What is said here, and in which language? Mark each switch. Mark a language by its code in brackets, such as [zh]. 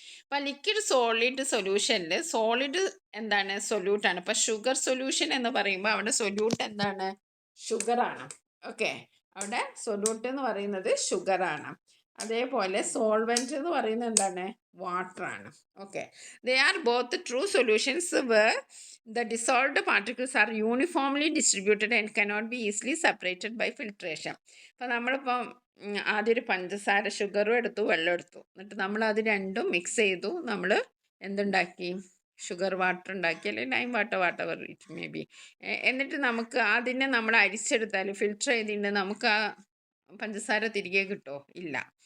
[ml] അപ്പം liquid solid സൊല്യൂഷനിൽ solid എന്താണ്? സൊല്യൂട്ടാണ്. അപ്പം ഷുഗർ സൊല്യൂഷൻ എന്ന് പറയുമ്പോൾ അവിടെ സൊല്യൂട്ട് എന്താണ്? ഷുഗറാണ്. ഓക്കെ. അവിടെ സൊല്യൂട്ട് എന്ന് പറയുന്നത് ഷുഗറാണ്. അതേപോലെ സോൾവെൻറ്റ് എന്ന് പറയുന്നത് എന്താണ്? വാട്ടറാണ്. Okay. [en] They are both true solutions where the dissolved particles are uniformly distributed and cannot be easily separated by filtration. [ml] അപ്പോൾ നമ്മളിപ്പം ആദ്യം ഒരു പഞ്ചസാര, ഷുഗറും എടുത്തു, വെള്ളം എടുത്തു. എന്നിട്ട് നമ്മൾ അത് രണ്ടും മിക്സ് ചെയ്തു. നമ്മൾ എന്തുണ്ടാക്കി? ഷുഗർ വാട്ടർ ഉണ്ടാക്കി, അല്ലെങ്കിൽ lime water, [en] Water it may be. [ml] എന്നിട്ട് നമുക്ക് അതിനെ നമ്മൾ അരിച്ചെടുത്താൽ, ഫിൽറ്റർ ചെയ്തിട്ട് നമുക്ക് ആ പഞ്ചസാര തിരികെ കിട്ടുമോ? ഇല്ല.